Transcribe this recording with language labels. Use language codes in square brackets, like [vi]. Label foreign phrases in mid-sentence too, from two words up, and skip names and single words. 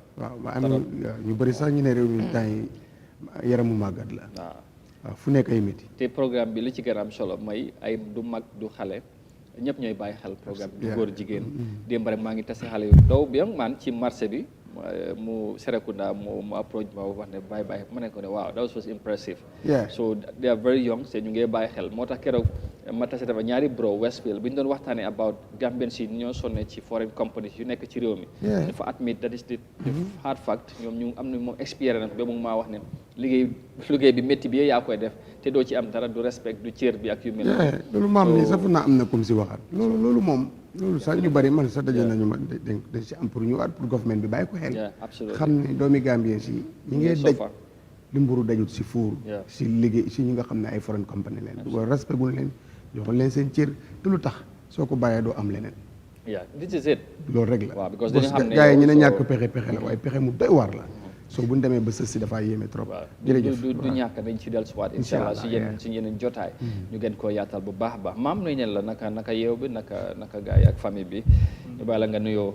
[wo] waaw ma am ñu bari sax ñu ne réew mi temps yi yaramu màggat la waaw fu nekk ay métti te programme bi li ci gën a am solo mooy ay du mag du xale ñëpp ñooy bàyyi xel programme bi góor jigéen démb rek maa ngi tase xale yu ndaw bi man ci marché bi mu Serekunda mu approach ma wax ne bye ma ne ko ne waaw [en] that was impressive. Yeah. So they are very young [wo] te ñu ngi bàyyi xel moo tax keroog ma tase dafa ñaari bro Westfield bi ñu doon waxtaanee about Gambian si ñoo sonne ci [en] foreign companies [wo] yu nekk ci réew mi. dafa [en] admit that is the hard fact [wo] ñoom ñu am na moom expérience ba mu maa wax ne liggéey bi métti bi yaa koy def te doo ci am dara du respect du cër bi ak yu mel noonu. loolu maam ni sax naa am na comme si waxaat loolu moom loolu sax ñu bari man sax daje nañu ma dañ si am pour ñu at pour government bi bàyyi ko xel. xam ne doomi Gambien si ñi ngay daj li mburu dajut si fuur si liggéey si ñi nga xam ne ay [en] foreign company [wo] leen du ko respect gu leen joxal leen seen cër te lu tax soo ko bàyyee doo am leneen. [en] this is it. [wo] loolu rek la waaw because dañu xam ne gars yi ñu ne ñàkk pexe la waaye pexe mu doy waar la. soo bu ñu demee ba sës si dafaa yéeme trop. jërëjëf du ñàkk dañ ci dellusiwaat [ar] إن شاء الله [wo] si yeneen jotaay. ñu gën koo yaatal bu baax a baax maam nuyu neen la naka yeew bi naka gars yi ak famille bi. ñu bàyyi la nga nuyoo.